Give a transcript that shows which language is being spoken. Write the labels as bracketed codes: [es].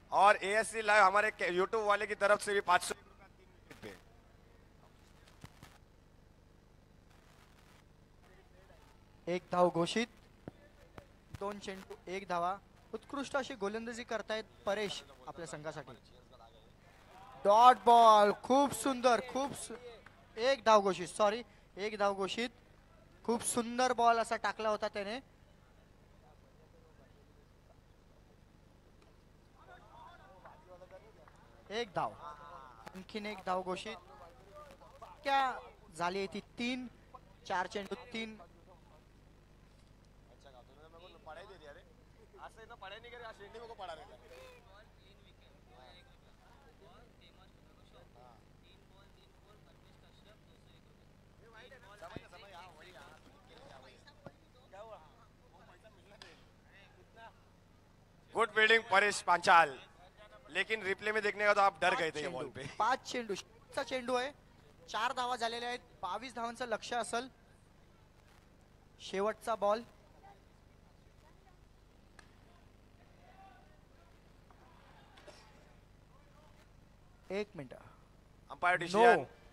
[hi] और ASC live हमारे YouTube वाले की तरफ से भी 500 का 3 विकेट पे। [mr] एक धाव घोषित, 2 चेंडू 1 धावा। उत्कृष्ट अशी गोलंदाजी करतायत परेश आपल्या संघासाठी। डॉट बॉल, खूप सुंदर, एक धाव घोषित, सॉरी, 1 धाव घोषित। खूप सुंदर बॉल असा टाकला होता त्याने। एक धाव, आणखीन 1 धाव घोषित। क्या झाली आहे ती 3, 4 चेंडू 3। [hi] गुड फील्डिंग परेश पांचाल, लेकिन रिप्ले में देखने का तो आप डर गए थे ये बॉल पे। [mr] 5 चेंडू, शेवटचा चेंडू आहे। 4 धावा झालेल्या आहेत, 22 धावांचं लक्ष्य असेल। शेवटचा बॉल, एक मिनिट, अंपायर डिसिजन।